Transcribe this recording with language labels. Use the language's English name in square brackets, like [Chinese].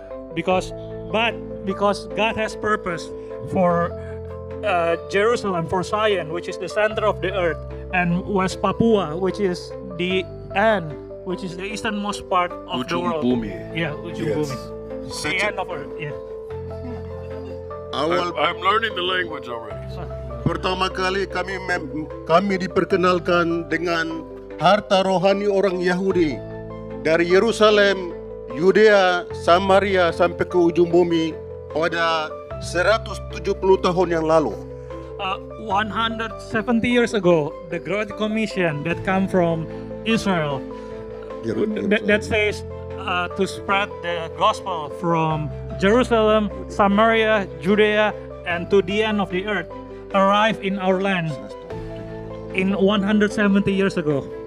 [English] Because God has purpose for Jerusalem, for Zion, which is the center of the earth, and West Papua, which is the end, which is the easternmost part of the world. Yeah, [Indonesian] ujung bumi. [English] The end of earth. Yeah. [Indonesian] Awal [English] I'm learning the language already. [Indonesian] pertama kali kami diperkenalkan dengan harta rohani orang Yahudi dari Yerusalem, Yudea, Samaria sampai ke ujung bumi pada 170 tahun yang lalu. [English] 170 years ago, the Great Commission that come from Israel that says to spread the gospel from Jerusalem, Samaria, Judea, and to the end of the earth arrived in our land in 170 years ago.